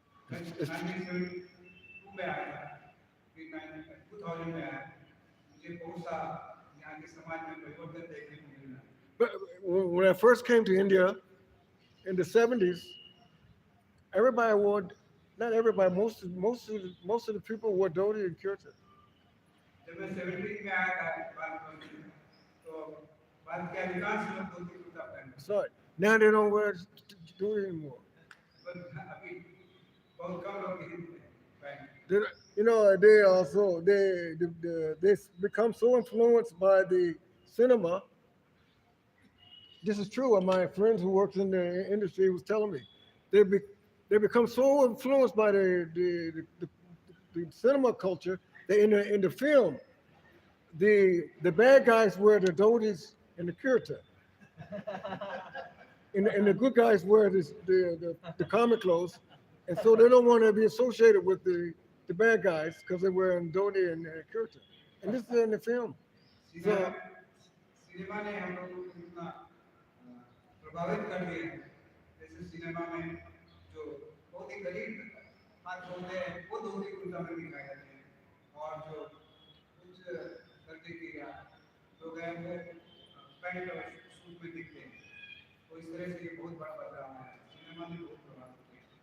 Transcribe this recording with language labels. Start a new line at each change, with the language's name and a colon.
Hindi: 1972 में आया था, फिर 2000 में आया, मुझे बहुत सा यहाँ के समाज में परिवर्तन देखने को मिला।
English: But when I first came to India in the 70s, everybody wore, not everybody, most of the people wore dhoti and kurta.
Hindi: जब मैं 70 में आया था भारत में, तो भारत के अधिकांश लोग धोती कुर्ता पहनते थे।
English: So now they don't wear dhoti anymore.
Hindi: बस अभी बहुत कम लोग हिंदी में right?
English: You know, they also they become so influenced by the cinema. This is true. My friends who works in the industry was telling me they be, they become so influenced by the cinema culture that in the film the bad guys wear the dhotis and the kurta, and the good guys wear the comic clothes, and so they don't want to be associated with the bad guys because they're wearing dhoti and kurta. And this is in the film.
Hindi: Cinema
English: So
Hindi: cinema ने हम लोग को कितना प्रभावित कर दिया है जैसे सिनेमा में जो बहुत ही गरीब हाथ होते हैं वो धोती कुर्ता में दिखाए जाते हैं और जो कुछ करते कि लोग हैं वो पैंट और सूट में दिखते हैं तो इस तरह से ये बहुत बड़ा बदलाव है सिनेमा ने बहुत प्रभावित किया